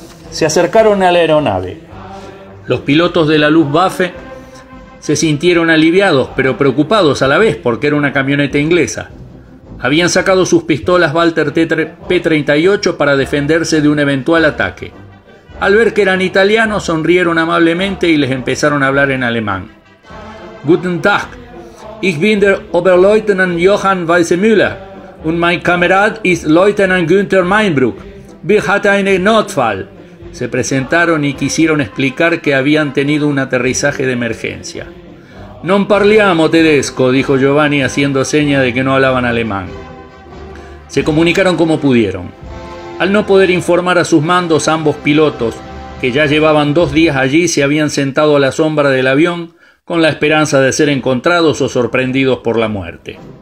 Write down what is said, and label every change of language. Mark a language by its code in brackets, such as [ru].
[es] Se acercaron a la aeronave. Los pilotos de la Luftwaffe se sintieron aliviados pero preocupados a la vez porque era una camioneta inglesa. Habían sacado sus pistolas Walter P-38 para defenderse de un eventual ataque. Al ver que eran italianos, sonrieron amablemente y les empezaron a hablar en alemán. [de] Guten Tag, ich bin der Oberleutnant Johann Weissmuller und mein Kamerad ist Leutnant Günther Meinbruck. Wir hatten einen Notfall. [es] Se presentaron y quisieron explicar que habían tenido un aterrizaje de emergencia. [it] Non parliamo tedesco, [es] dijo Giovanni haciendo seña de que no hablaban alemán. Se comunicaron como pudieron. Al no poder informar a sus mandos, ambos pilotos, que ya llevaban 2 días allí, se habían sentado a la sombra del avión con la esperanza de ser encontrados o sorprendidos por la muerte.